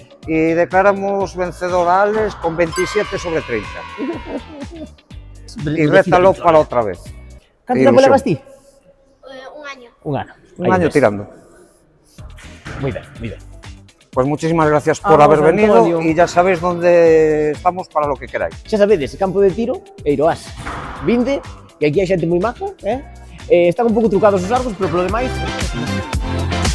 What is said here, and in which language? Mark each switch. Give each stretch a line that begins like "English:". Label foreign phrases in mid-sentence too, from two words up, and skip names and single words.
Spanish: Y declaramos vencedor a Alex con 27 sobre 30. Y rétalo para otra vez. ¿Cuánto tiempo le vas ti? Un año. Un año. Un año tirando. Muy bien, muy bien. Pues muchísimas gracias por haber venido y ya sabéis dónde estamos para lo que queráis.
Galician: Xa sabedes, campo de tiro e Iroás. Vinde, que aquí hai xente moi maja, están un pouco trucados os arcos, pero polo demais...